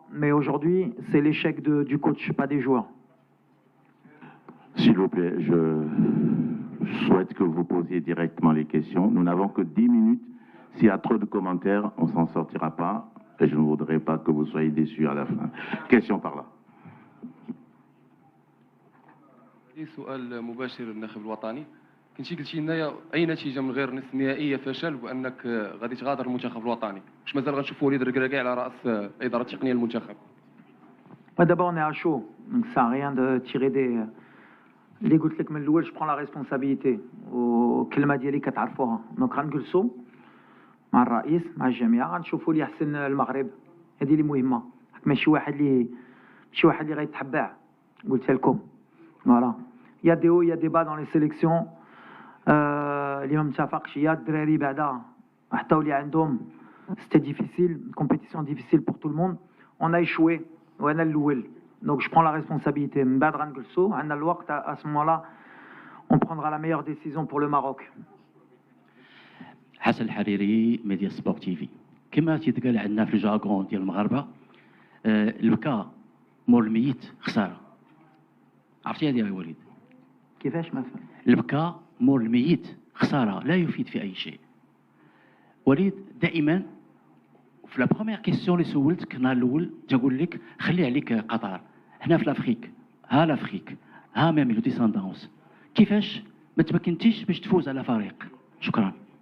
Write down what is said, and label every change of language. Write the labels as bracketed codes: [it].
[fr] Mais aujourd'hui, c'est l'échec du coach, pas des joueurs. S'il vous plaît, je souhaite que vous posiez directement les questions. Nous n'avons que 10 minutes. S'il y a trop de commentaires, on ne s'en sortira pas. Et je ne voudrais pas que vous soyez déçus à la fin. Question par là. [ar] سؤال مباشر للناخب الوطني. كنتي قلتي لنا اي نتيجه من غير نصف نهائيه فشل، وانك غادي تغادر المنتخب الوطني. واش مازال غنشوفوا وليد الركراكي على راس الاداره التقنيه للمنتخب؟ [fr] D'abord, on est à chaud, donc ça sert à rien de tirer des. [ar] اللي قلت لك من الاول، [fr] je prends la responsabilité. [ar] والكلمه ديالي كتعرفوها. دونك غنجلسوا مع الرئيس مع الجميع، غنشوفوا اللي يحسن المغرب. هذه اللي مهمه. ماشي واحد اللي غيتحبع. قلتها لكم. Voilà. [fr] Il y a des hauts, il y a des bas dans les sélections. [ar] اللي ما متفقش، يا الدراري بعدا حتى اللي عندهم. [fr] C'était difficile, une compétition difficile pour tout le monde. On a échoué. [ar] وانا الاول. [fr] Donc je prends la responsabilité. [ar] Mbadran Gulso, [fr] à ce moment-là, on prendra la meilleure décision pour le Maroc. [ar] حسن الحريري ميديا سبورتيفي كما تيتقال عندنا في الجاكون ديال المغاربه البكاء مول الميت خساره عرفتي هذه يا وليد كيفاش مثلا البكاء مول الميت خساره لا يفيد في اي شيء وليد دائما في لا بروميير كيسيون اللي سولتك النهار الاول تقول لك خلي عليك قطر هنا في لافريك ها لافريك ها ميم لو ديساندونس كيفاش ما تمكنتيش باش تفوز على فريق شكرا